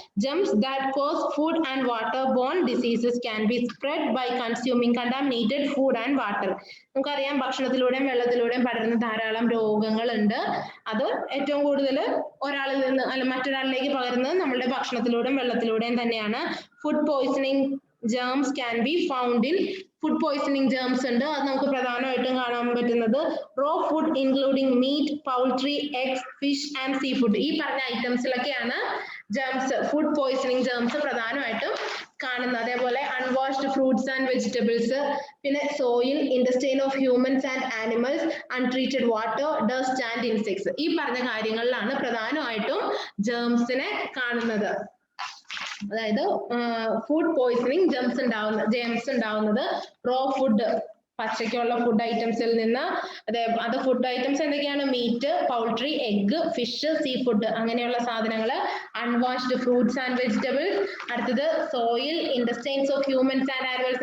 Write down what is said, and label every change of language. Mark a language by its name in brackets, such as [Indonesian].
[English] Germs that cause food and water borne diseases can be spread by consuming contaminated food and water. [Malayalam] നമുക്കറിയാം ഭക്ഷണത്തിലൂടെയും വെള്ളത്തിലൂടെയും പടരുന്ന ധാരാളം രോഗങ്ങൾ ഉണ്ട്. അത് ഏറ്റവും കൂടുതൽ ഒരാളിൽ നിന്ന് അല്ല മറ്റൊരാളിലേക്ക് പകരുന്നത് നമ്മുടെ ഭക്ഷണത്തിലൂടെയും വെള്ളത്തിലൂടെയും തന്നെയാണ്. [English] food poisoning germs can be found in food poisoning germs [Malayalam] ഉണ്ട്. അത് നമുക്ക് പ്രധാനമായിട്ടും കാണാൻ പറ്റുന്നത് [English] raw food including meat, poultry, eggs, fish and seafood. [Malayalam] ഈ പറഞ്ഞ ഐറ്റംസിലൊക്കെയാണ് [English] germs, food poisoning germs [Malayalam] പ്രധാനമായിട്ടും കാണുന്നത്. അതേപോലെ [English] unwashed fruits and vegetables, [Malayalam] പിന്നെ [English] soil, intestine of humans and animals, untreated water, dust and insects. [Malayalam] ഈ പറഞ്ഞ കാര്യങ്ങളിലാണ് പ്രധാനമായിട്ടും germsനെ കാണുന്നത്. അതായത് [English] food poisoning germs [Malayalam] ഉണ്ടാവുന്നത് [English] raw food [Malayalam] പച്ചയ്ക്കുള്ള ഫുഡ് ഐറ്റംസിൽ നിന്ന്. അത് ഫുഡ് ഐറ്റംസ് എന്തൊക്കെയാണ്? Meet, poultry, egg, fish, sea food അങ്ങനെയുള്ള സാധനങ്ങൾ. [English] Unwashed fruits and vegetables. [Malayalam] അടുത്തത് [English] Soil, intestines of humans and animals.